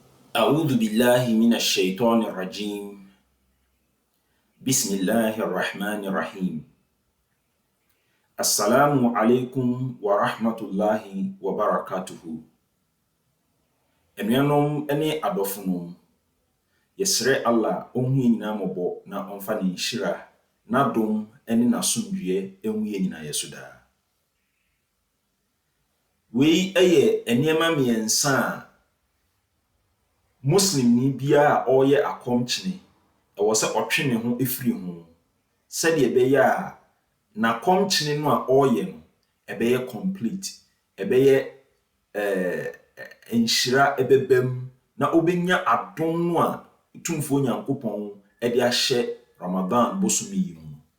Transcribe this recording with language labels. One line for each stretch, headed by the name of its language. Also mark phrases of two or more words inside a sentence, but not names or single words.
Arabic: أعوذ بالله من الشيطان الرجيم. بسم الله الرحمن الرحيم. السلام عليكم ورحمة الله وبركاته.
Akan: Enuanom ne adɔfonom, yɛsrɛ Allah ɔnhu yɛn nyinaa mmɔbɔ na ɔmfa ne nhyira, n'adom ne n'asomdwoeɛ ɛnhu yɛn nyinaa so daa. Wei yɛ nneɛma mmiɛnsa a Muslimni biara a ɔreyɛ akɔmkyene ɛwɔ sɛ ɔtwe ne ho efiri ho, sɛdeɛ ɛbɛyɛ a n'akɔmkyene no a ɔreyɛ no ɛbɛyɛ complete, ɛbɛyɛ nhyira ɛbɛba mu na ɔbɛnya adom no a Tumfoɔ Nyankopɔn ɛde ahyɛ Ramadan bosom yi mu.